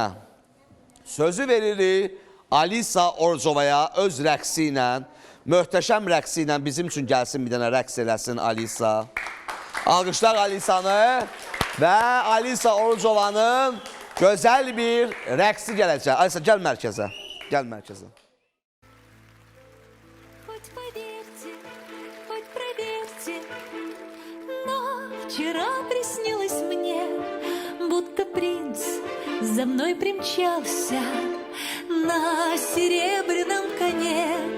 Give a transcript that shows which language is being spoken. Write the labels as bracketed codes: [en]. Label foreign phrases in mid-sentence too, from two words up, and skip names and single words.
[az] Sözü veririk Alisa Orcovaya öz rəqsi ilə, möhtəşəm rəqsi ilə bizim üçün gəlsin bir dənə rəqs eləsin Alisa. Alqışlar Alisanı və Alisa Orcovanın gözəl bir rəqsi gələcək. Alisa, gəl mərkəzə. Gəl mərkəzə. [ru] Хоть поверьте, хоть проверьте, но вчера приснилось мне, будто принц за мной примчался на серебряном коне.